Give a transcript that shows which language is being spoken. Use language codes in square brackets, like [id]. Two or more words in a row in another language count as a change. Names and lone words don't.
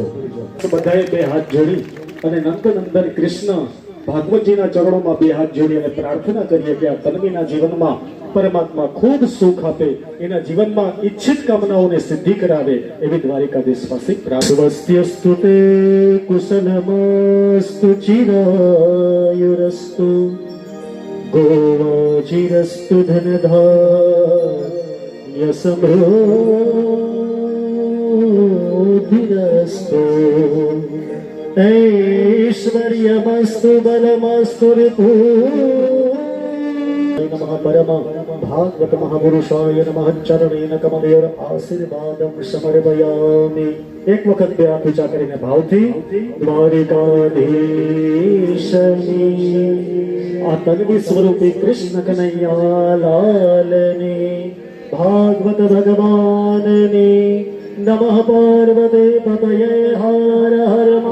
[gu] બધાએ બે હાથ જોડી અને નંદનંદન કૃષ્ણ ભાગવતજીના ચરણોમાં બે હાથ જોડી અને પ્રાર્થના કરીએ કે આ તન્વીના જીવનમાં પરમાત્મા ખૂબ સુખ આપે એના જીવનમાં ઈચ્છિત કામનાઓને સિદ્ધિ કરાવે એવી દ્વારિકાધીશવાસી [sa] પ્રાર્થવસ્ત્યસ્તુ તે કુશલમસ્તુ ચિરાયુરસ્તુ ગોવાચિરસ્તુ ધનધાન્ય સમૃદ્ધિરસ્તુ ऐश्वर्यमस्तु बलमस्तु रिपु नमः परम भागवत महापुरुषाय नमः चरणेन कमलेर आशीर्वादं समर्पयामि [gu] એક વખત બે હાથ ઊંચા કરીને ભાવથી દ્વારિકાધીશની આ તન્વી સ્વરૂપી કૃષ્ણ કનૈયા લાલની ભાગવત ભગવાનની [sa] નમઃ પાર્વતે પતયે હર હર